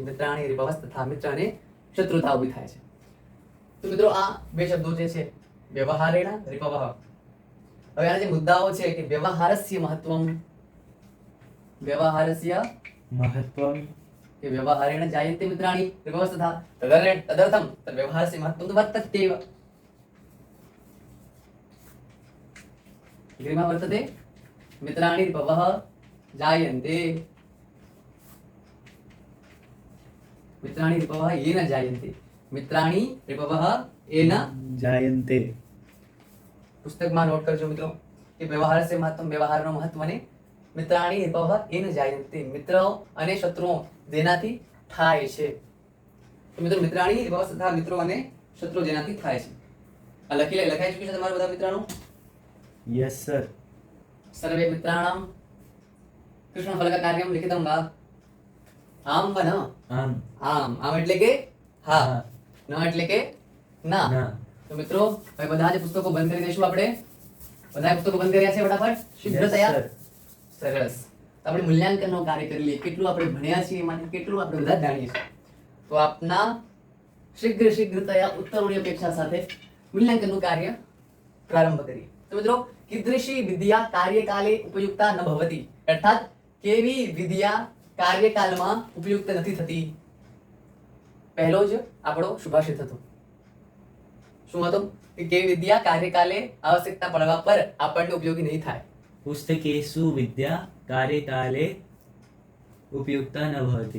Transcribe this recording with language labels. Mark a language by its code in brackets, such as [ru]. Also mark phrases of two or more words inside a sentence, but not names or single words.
[sa] मित्राणि रिपवस्तथा, [gu] મિત્ર અને શત્રુતા ઊભી થાય છે. તો મિત્રો આ બે શબ્દો જે છે [sa] व्यवहारेण रिपवः. [gu] હવે આના જે મુદ્દાઓ છે કે [sa] व्यवहारस्य महत्वम, व्यवहारस्य महत्वम કે વ્યવહારેણ જાયન્તે મિત્રાણી રિપવસ્તથા તદર્થમ વ્યવહારસ્ય મહત્વમ તો વર્તत्येव. ग्रीमा वर्तते मित्राणि रिपवः जायन्ते, मित्राणि रिपवः येन जायन्ते, मित्राणि रिपवः येन जायन्ते. [gu] પુસ્તકમાં નોટ કરજો મિત્રો કે [sa] व्यवहारस्य महत्वम, [gu] વ્યવહારનો મહત્વને [sa] मित्राणि रिपवः येन जायन्ते, [gu] મિત્રો અને શત્રુઓ જેનાથી થાય છે. તો મિત્રો [sa] मित्राणि रिपवः तथा [gu] મિત્રો અને શત્રુઓ જેનાથી થાય છે. આ લખાઈ ચૂક્યું છે તમારા બધા મિત્રાણો? [en] Yes sir. [sa] सर्वे मित्राणां कृष्णफलककार्यं लिखितं वा? आम व न? आम. आम. आम [gu] એટલે કે હા, ન એટલે કે ના. ના. તો મિત્રો હવે બધા જ પુસ્તકો બંધ કરી દઈશું આપણે. બધા પુસ્તકો બંધ કર્યા છે ફટાફટ શીઘ્રતયા? [en] Yes, sir. [gu] સરસ. તો આપણે મૂલ્યાંકનનો કાર્ય કરી લઈએ. કેટલું આપણે ભણ્યા છીએ એમાંથી કેટલું આપણે બધા જાણીએ છીએ. તો આપના શીઘ્રતયા ઉત્તરોની અપેક્ષા સાથે મૂલ્યાંકનનું કાર્ય પ્રારંભ કરીએ. તો મિત્રો [sa] कीदृशी विद्या कार्यकाले उपयुक्ता न भवति, अर्थात [gu] કેવી વિદ્યા કાર્યકાલમાં ઉપયુક્ત નથી થતી. પહેલો જ આપણો સુભાષિત હતો. શું હતો? કે કેવી વિદ્યા કાર્યકાલે આવશ્યકતા પડવા પર આપણને ઉપયોગી નહીં થાય. [sa] पुस्तकेषु विद्या कार्यकाले उपयुक्ता न भवति.